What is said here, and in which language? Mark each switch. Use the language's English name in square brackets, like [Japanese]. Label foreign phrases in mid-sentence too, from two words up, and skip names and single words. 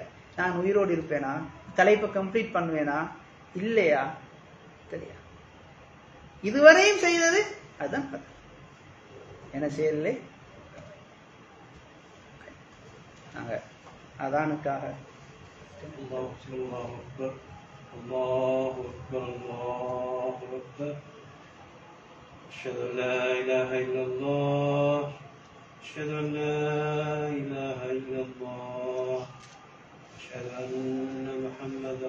[Tamil] நான் உயிரோடு இருப்பேனா, தலைப்பை கம்ப்ளீட் பண்ணுவேனா இல்லையா தெரியாது. இதுவரையும் செய்தது அதுதான் கதை. என்ன செய்யலே நாங்க அதானுக்காக [Arabic] الله أكبر الله أكبر أشهد أن لا إله إلا الله أشهد أن لا إله إلا الله أشهد أن محمدا